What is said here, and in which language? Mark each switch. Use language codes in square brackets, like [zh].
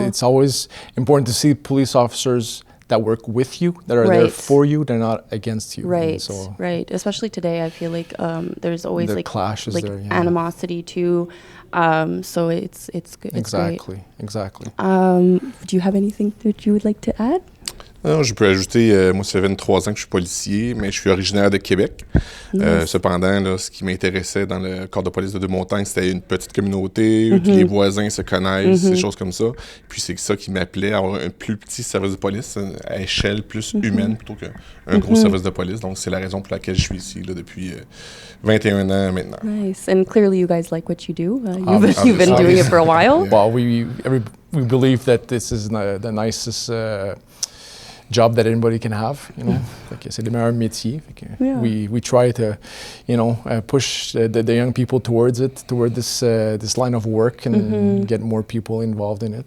[en] It's always important to see police officers that work with you, that are there for you, they're not against you. Right, right. Especially today, I feel like there's always the clashes there, animosity too. So it's good. Exactly. Do you have anything that you would like to add? [fr] Non, je peux ajouter, moi, ça fait 23 ans que je suis policier, mais je suis originaire de Québec. Cependant, là, ce qui m'intéressait dans le corps de police de Deux-Montagnes, c'était une petite communauté, où les voisins se connaissent, des choses comme ça. Puis c'est ça qui m'appelait à avoir un plus petit service de police, à échelle plus humaine, plutôt qu'un gros service de police. Donc, c'est la raison pour laquelle je suis ici là, depuis 21 ans maintenant. [en] Nice. And clearly you guys like what you do. You've been doing it for a while. Well, we believe that this is the nicest job that anybody can have, [fr] c'est le meilleur métier. [en] We try to, push the young people toward this line of work and get more people involved in it.